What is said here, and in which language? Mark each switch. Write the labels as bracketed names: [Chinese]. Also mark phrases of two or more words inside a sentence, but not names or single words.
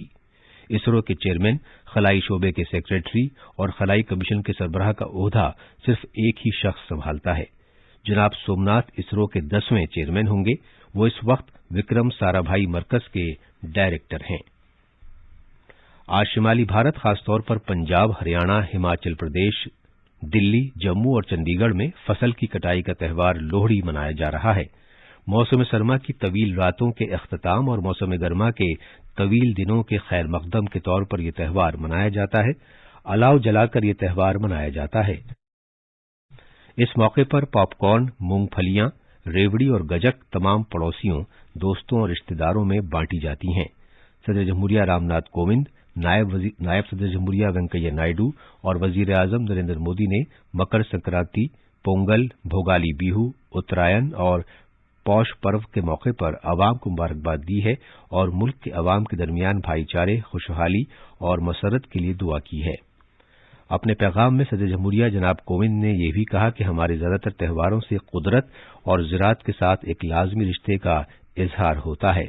[Urdu] اسرو کے چیئرمین، خلائی شعبے کے سیکریٹری اور خلائی کمیشن کے سربراہ کا عہدہ صرف ایک ہی شخص سنبھالتا ہے۔ جناب سومناتھ اسرو کے 10ویں چیئرمین ہوں گے۔ وہ اس وقت وکرم سارا بھائی مرکز کے ڈائریکٹر ہیں۔ آج شمالی بھارت خاص طور پر پنجاب، ہریانہ، ہماچل پردیش، دلی، جموں اور چنڈی گڑھ میں فصل کی کٹائی کا تہوار لوہڑی منایا جا رہا ہے۔ موسم سرما کی طویل راتوں کے اختتام اور موسم گرما کے طویل دنوں کے خیر مقدم کے طور پر یہ تہوار منایا جاتا ہے۔ الاؤ جلا کر یہ تہوار منایا جاتا ہے۔ اس موقع پر پاپ کارن، مونگ پھلیاں، ریوڑی اور گجک تمام پڑوسیوں، دوستوں اور رشتہ داروں میں بانٹی جاتی ہیں۔ صدر جمہوریہ رام ناتھ کووند، نائب صدر جمہوریہ وینکیا نائیڈو اور وزیر اعظم نریندر مودی نے مکر سنکرانتی، پونگل، بھوگالی بیہو، اترائن اور پوش پرو کے موقع پر عوام کو مبارکباد دی ہے اور ملک کے عوام کے درمیان بھائی چارے، خوشحالی اور مسرت کے لیے دعا کی ہے۔ اپنے پیغام میں صدر جمہوریہ جناب کووند نے یہ بھی کہا کہ ہمارے زیادہ تر تہواروں سے قدرت اور زراعت کے ساتھ ایک لازمی رشتے کا اظہار ہوتا ہے۔